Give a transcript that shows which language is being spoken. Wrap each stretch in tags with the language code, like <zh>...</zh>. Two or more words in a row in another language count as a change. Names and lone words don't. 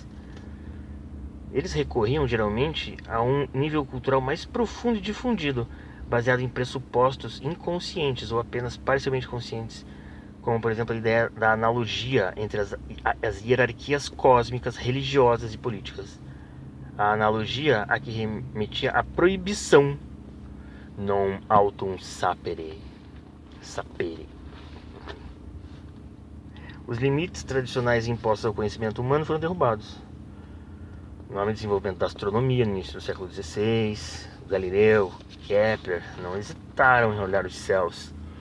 <pt>Eles recorriam geralmente a um nível cultural mais profundo e difundido, baseado em pressupostos inconscientes ou apenas parcialmente conscientes, como por exemplo a ideia da analogia entre as hierarquias cósmicas, religiosas e políticas. A analogia a que remetia à proibição,</pt> <la>non autum sapere.</la> <pt>Os limites tradicionais impostos ao conhecimento humano foram derrubados. No nome do desenvolvimento da astronomia no início do século XVI, Galileu, Kepler não hesitaram em olhar os céus.</pt>